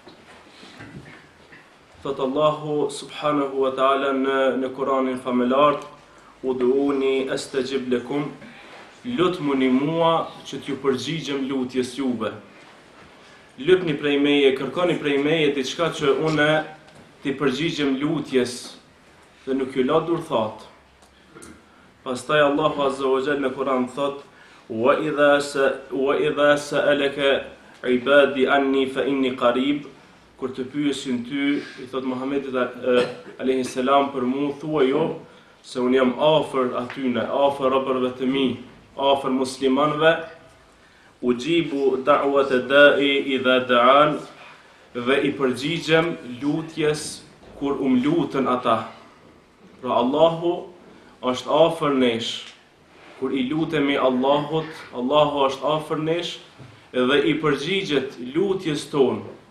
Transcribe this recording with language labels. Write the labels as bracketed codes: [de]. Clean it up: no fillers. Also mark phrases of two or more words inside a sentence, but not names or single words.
[sq] Thot Allahu [ar] سبحانه وتعالى [sq] në Kur'anin famëlar: [ar] "ادعوني أستجب لكم", [sq] lutmuni mua që t'ju përgjigjem lutjes juve. Lutni prej meje, kërkoni prej meje diçka që unë t'i përgjigjem lutjes dhe nuk ju la durthat. Pastaj Allahu [ar] عز وجل [sq] në Kur'an thot: [ar] "وإذا سألك عبادي عني فإني قريب", [sq] kur të pyesin ty, I thot Muhammedit [ar] عليه السلام [sq] për mua, thuaj jo se unë jam afër atyne, afër robërve të mi, afër muslimanëve. [ar] يجيب دعوة الداع إذا دعان, [sq] dhe I përgjigjem lutjes kur lutën ata. Pra Allahu është afër nesh. Kur I lutemi Allahut, Allahu është afër nesh dhe I përgjigjet lutjes tonë.